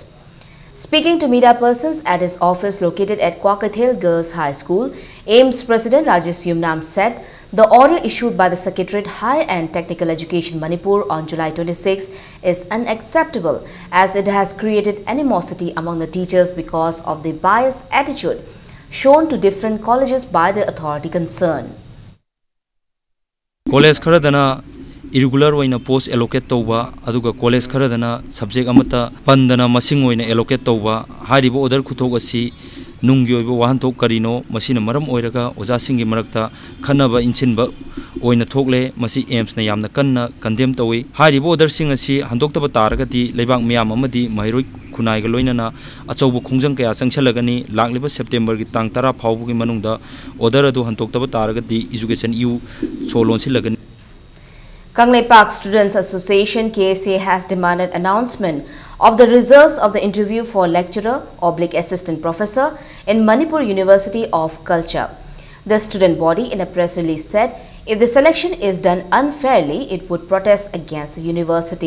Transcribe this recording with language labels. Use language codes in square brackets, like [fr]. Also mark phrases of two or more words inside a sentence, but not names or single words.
[en] Speaking to media persons at his office located at Kwakathel Girls High School, AIMS President Rajesh Yumnam said the order issued by the Secretariat High and Technical Education Manipur on July 26 is unacceptable as it has created animosity among the teachers because of the biased attitude shown to different colleges by the authority concerned. [mni] College kharadana irregular oina [en] post allocate [mni] tawba aduga college kharadana subject amata pandana masing oina allocate tawba hariba order khuthok asi ꯅꯨꯡꯒꯤ ꯑꯣꯏꯕ ꯋꯥꯍꯟꯊꯣꯛ ꯀꯔꯤꯅꯣ ꯃꯁꯤꯅ ꯃꯔꯝ ꯑꯣꯏꯔꯒ ꯑꯣꯖꯥꯁꯤꯡꯒꯤ ꯃꯔꯛꯇ ꯈꯟꯅꯕ ꯏꯟꯁꯤꯟꯕ ꯑꯣꯏꯅ ꯊꯣꯛꯂꯦ ꯃꯁꯤ ꯑꯦꯝꯁꯅ ꯌꯥꯝꯅ ꯀꯟꯅ ꯀꯟꯗꯦꯝ ꯇꯧꯏ ꯍꯥꯏꯔꯤꯕ ꯑꯣꯔꯗꯔꯁꯤꯡ ꯑꯁꯤ ꯍꯟꯗꯣꯛꯇꯕ ꯇꯥꯔꯒꯗꯤ ꯂꯩꯕꯥꯛ ꯃꯤꯌꯥꯝ ꯑꯃꯗꯤ ꯃꯍꯩꯔꯣꯏ ꯈꯨꯟꯅꯥꯏꯒ ꯂꯣꯏꯅꯅ ꯑꯆꯧꯕ ꯈꯣꯡꯖꯪ ꯀꯌꯥ ꯆꯪꯁꯜꯂꯒꯅꯤ ꯂꯥꯛꯂꯤꯕ ꯁꯦꯞꯇꯦꯝꯕꯔꯒꯤ ꯇꯥꯡ 10 ꯐꯥꯎꯕꯒꯤ ꯃꯅꯨꯡꯗ ꯑꯣꯔꯗꯔ ꯑꯗꯨ ꯍꯟꯗꯣꯛꯇꯕ ꯇꯥꯔꯒꯗꯤ ꯏꯖꯨꯀꯦꯁꯟ ꯏꯌꯨ ꯁꯣ ꯂꯣꯟꯁꯤꯜꯂꯒꯅꯤ [en] Kangleipak Students Association KSA has demanded announcement of the results of the interview for lecturer/assistant professor in Manipur University of Culture. The student body in a press release said if the selection is done unfairly, it would protest against the university.